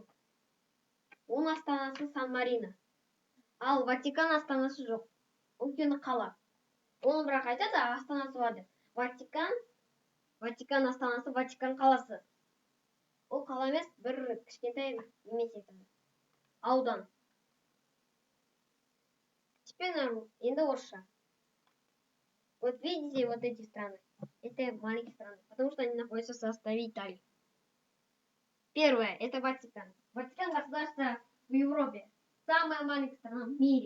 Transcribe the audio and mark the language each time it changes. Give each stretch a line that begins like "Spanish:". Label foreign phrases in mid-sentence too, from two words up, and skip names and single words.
Kazakh: Оның астанасы Сан-Марино. Ал Ватикан астанасы жоқ. Ол өйткені қала. Оны бірақ айтады, астанасы бар деп. Ватикан астанасы Ватикан қаласы. Ол қала емес, бір кішкентай емес екен. аудан.
Russian: Теперь нам Индонезия. Вот видите вот эти страны? Это маленькие страны, потому что они находятся в составе Италии. Первое, это Ватикан. Ватикан государство в Европе. Самая маленькая страна в мире.